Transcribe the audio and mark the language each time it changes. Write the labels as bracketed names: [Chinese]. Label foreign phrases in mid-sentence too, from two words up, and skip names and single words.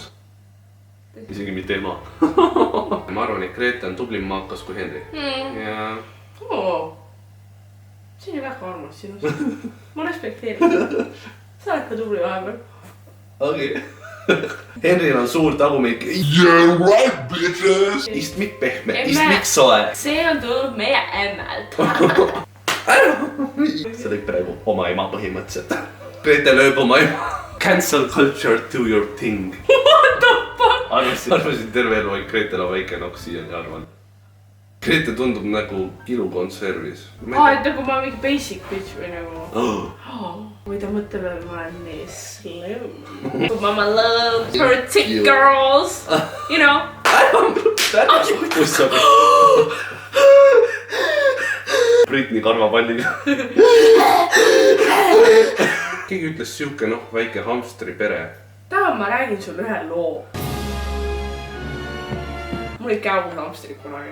[Estonian] Isegi mitte ema. Ma arvan, et Grete on tublim maakas kui Henri. Ja... See on ju väga armas sinust. Ma respekteerin. Sa oled ka tubli vahepeal. Okei. Henril on suur tagumik. [English] Yeah, right, bitches. [Estonian] Istmik pehme, istmik soe. See on tulnud meie emmelt. Sa lõid praegu oma ema põhimõtteliselt. Grete lööb oma ema. [English] Cancel culture to your thing. What the fuck? [Estonian] Arvasin terve elu, et Gretel on väike noks siiani arvan. Grete tundub nagu kilukonservis. Et nagu ma mingi [English] basic bitch [Estonian] või nagu... Või ta mõtleb, et ma olen nii slim. [English] Mama loves her thick girls. You know? [Estonian] Kus sa pead? Britney karvapalliga. Keegi ütles siuke väike hamstri pere. Tahan ma räägin sulle ühe loo. Mul oli käemus hamstrid kunagi.